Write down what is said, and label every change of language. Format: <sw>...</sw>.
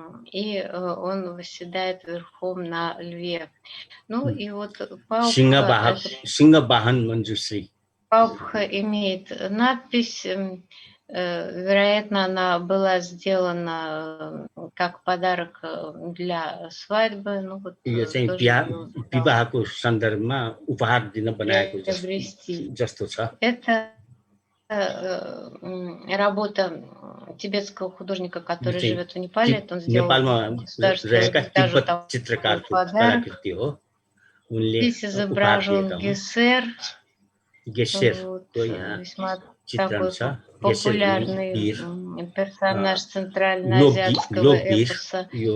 <ru>И он восседает верхом на льве. Ну и вот Паупха Singha Manjushri. имеет надпись, вероятно, она была сделана как подарок для свадьбы. Ну, вот,</ru> <ne>यो चाहिँ विवाहको सन्दर्भमा उपहार दिन बनाएको जस्तो छ.</ne> <ru>Это работа тибетского художника, который живет в Непале. Это он сделал</ru> <ne>तिब्बत चित्रकारको कलाकृति हो.</ne> <ru>Здесь изображен Гессер, весьма такой популярный персонаж центральноазиатского эпоса.</ru>